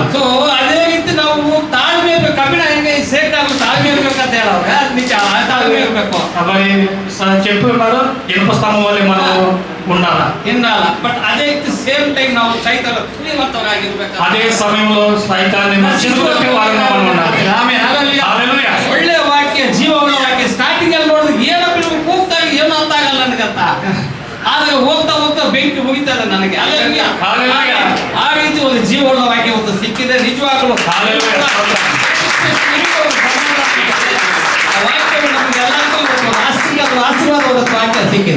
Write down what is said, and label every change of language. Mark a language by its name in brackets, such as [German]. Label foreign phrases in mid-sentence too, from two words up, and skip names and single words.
[Kannada] ಸೊ ಅದೇ ರೀತಿ ನಾವು ತಾಳ್ಮೆ ಇರ್ಬೇಕು. ಕಬ್ಬಿಣ ಹೆಂಗೆ ಸೇಕಾಗಲು ತಾಳ್ಮೆ ಇರ್ಬೇಕಂತ ಹೇಳೋರೆ, ಅದು ನಿಜ, ತಾಳ್ಮೆ ಇರ್ಬೇಕು. [Telugu] మరి చెప్పి ఉన్నారు, ఇనుప స్తంభం వల్ల మనం ఉండాలి ఎన్నాల. బట్ అదే [English] same time [Kannada] ನಾವು ಸೈತಾನ ಶ್ರೀಮಂತರಾಗಿರ್ಬೇಕು. [Telugu] అదే సమయంలో సైతాన్ని నశించుకొట్టి వారిని మనం ఉండాలి. [Kannada] ಆಮೆನ್, ಹಲ್ಲೆಲೂಯಾ. ಒಳ್ಳೆ ವಾಕ್ಯ, ಜೀವವುಳ್ಳ ವಾಕ್ಯ. ಸ್ಟಾರ್ಟಿಂಗ್ ಅಲ್ಲಿ ನೋಡಿದ್ರೆ ಏನೋ ಬಿಡು ಕೂಗ್ತಾಗ ಏನು ಅರ್ಥ ಆಗಲ್ಲ ನನಗಂತ, ಆದ್ರೆ ಹೋಗ್ತಾ ಹೋಗ್ತಾ ಬೆಂಕಿ ಮುಗಿತದೆ ನನಗೆ. ಹಲ್ಲೆಲೂಯಾ. ಆ ರೀತಿ ಒಂದು ಜೀವವುಳ್ಳ ವಾಕ್ಯ ಒಂದು ಸಿಕ್ಕಿದೆ ನಿಜವಾಗಲೂ. ಆಶೀರ್ವಾದ ವಾಕ್ಯ ಸಿಕ್ಕಿದೆ.